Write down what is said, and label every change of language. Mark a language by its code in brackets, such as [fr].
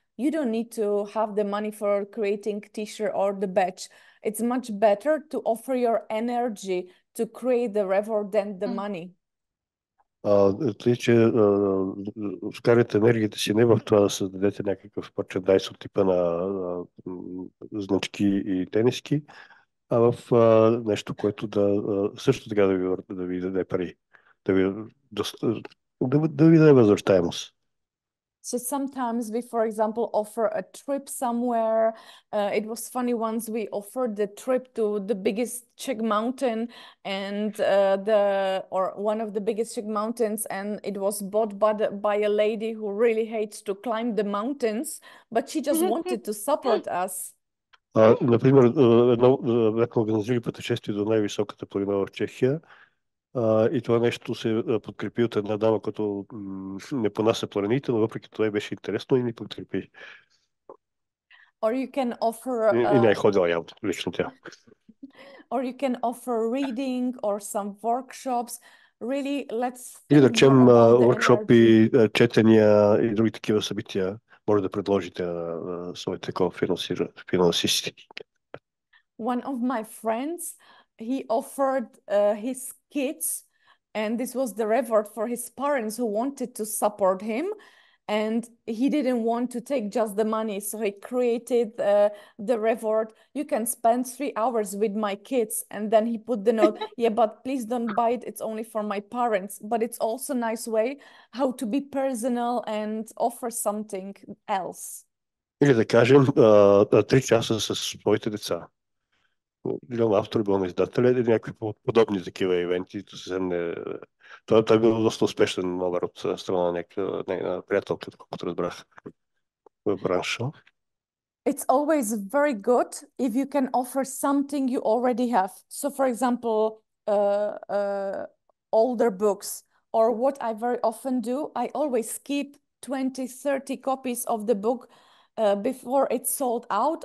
[en] You don't need to have the money for creating t-shirt or the badge. It's much better to offer your energy to create the reward than the money. [bg] Тъй, че вкарате енергията си не в това да създадете някакъв мерчендайз от типа на значки и тениски, а в нещо, което също така да ви даде пари, да ви даде възвръщаемост. [en] So sometimes we, for example, offer a trip somewhere. It was funny once we offered the trip to the biggest Czech mountain and or one of the biggest Czech mountains, and it was bought by a lady who really hates to climb the mountains, but she just wanted to support us. [bg] Например, бяхме организирали пътешествие до най-високата планина в Чехия. И това нещо се подкрепи от една дама, която не понася планините, но въпреки това беше интересно и ни подкрепи. [en] Or you can offer... [bg] И не е ходила явно, лично тя. [en] Or you can offer reading or some workshops. Really, let's [bg] Или да [en] think [bg] речем [en] about the [bg] workshopи, четения и други такива събития може да предложите на своите финансисти. [en] One of my friends, he offered his kids, and this was the reward for his parents who wanted to support him, and he didn't want to take just the money, so he created the reward. You can spend 3 hours with my kids, and then he put the note, yeah, but please don't buy it, it's only for my parents. But it's also a nice way how to be personal and offer something else. [bg] Или да кажем 3 часа с своите деца. Бил автор, бил на издателя или някакви подобни такива ивенти. Това е бил доста успешен номер от страна на някаква приятелка, колкото разбрах в бранша. [en] It's always very good if you can offer something you already have. So, for example, older books, or what I very often do, I always keep 20, 30 copies of the book before it's sold out.